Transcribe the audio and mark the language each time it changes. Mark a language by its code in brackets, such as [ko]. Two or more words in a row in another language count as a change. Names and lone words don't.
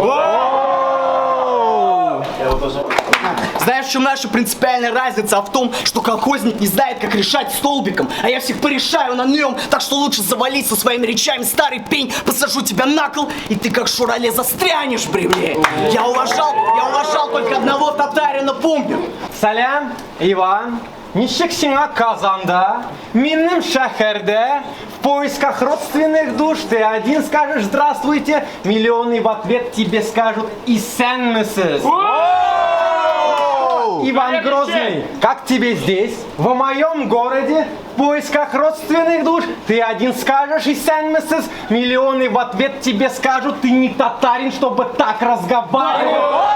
[ru] Знаешь, в чем наша принципиальная разница? А в том, что колхозник не знает, как решать столбиком, а я всех порешаю на нем. Так что лучше завались со своими речами, старый пень, посажу тебя на кол, и ты как шурале застрянешь в бревне. Я уважал только одного татарина, помню. [tt] Салям, Иван. Ничек сиңа Казанда, минным шәһәрдә, [ru] в поисках родственных душ. Ты один скажешь здравствуйте, миллионы в ответ тебе скажут исәнмесез. Иван Грозный, как тебе здесь, в моем городе, в поисках родственных душ? Ты один скажешь исәнмесез, миллионы в ответ тебе скажут, ты не татарин, чтобы так разговаривать.